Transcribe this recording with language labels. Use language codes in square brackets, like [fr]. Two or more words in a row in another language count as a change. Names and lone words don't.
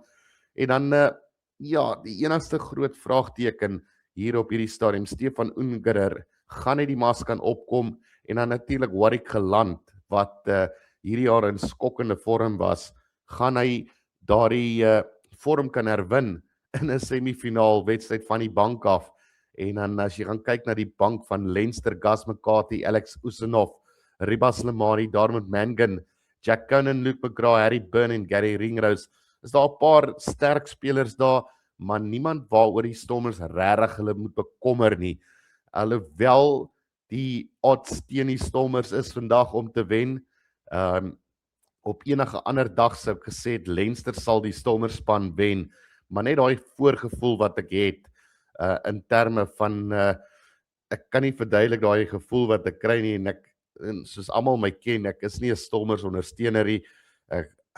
[af] En dan ja, die enigste groot vraagteken hier op hierdie stadium, Stefan Ungerer, gaan hy die mas kan opkom, en dan natuurlik Warwick Geland, wat hierdie jaar in skokkende vorm was, gaan hy daardie vorm kan herwin in 'n semifinaal wedstryd van die bank af. En dan as jy gaan kyk na die bank van Leinster, Gus McCarthy, Alex Usenhoff, Ribas Lemari, Darmond Mangan, Jack Conan, Luke McGrath, Harry Byrne en Gary Ringrose. Is daar 'n paar sterk spelers daar, maar niemand waaroor die Stormers regtig hulle moet bekommer nie. Alhoewel die odds teen die Stormers is vandag om te wen. Op enige ander dag sou ek gesê het Leinster sal die Stormers span wen, maar net daai voorgevoel wat ek het in terme van ek kan nie verduidelik daai gevoel wat ek kry nie, en soos almal my ken, ek is nie 'n Stormers ondersteuner nie.